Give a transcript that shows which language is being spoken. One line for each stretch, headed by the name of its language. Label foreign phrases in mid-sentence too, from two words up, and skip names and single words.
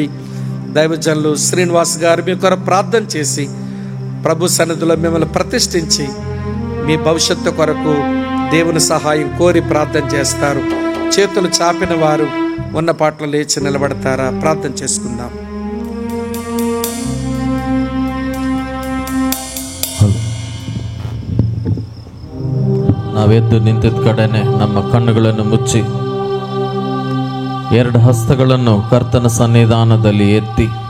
Telugu: దైవజనులు శ్రీనివాస్ గారు మీ కొరకు ప్రార్థన చేసి ప్రభు సన్నిధిలో మిమ్మల్ని ప్రతిష్ఠించి మీ భవిష్యత్తు కొరకు దేవుని సహాయం కోరి ప్రార్థన చేస్తారు. చేతులు చాపిన వారు ఉన్న పాటలు లేచి నిలబడతారా? ప్రార్థన చేసుకుందాం.
Kannada: ನಾವೆದ್ದು ನಿಂತಿದ್ದ ಕಡೆನೆ ನಮ್ಮ ಕಣ್ಣುಗಳನ್ನು ಮುಚ್ಚಿ ಎರಡು ಹಸ್ತಗಳನ್ನು ಕರ್ತನ ಸನ್ನಿಧಾನದಲ್ಲಿ ಎತ್ತಿ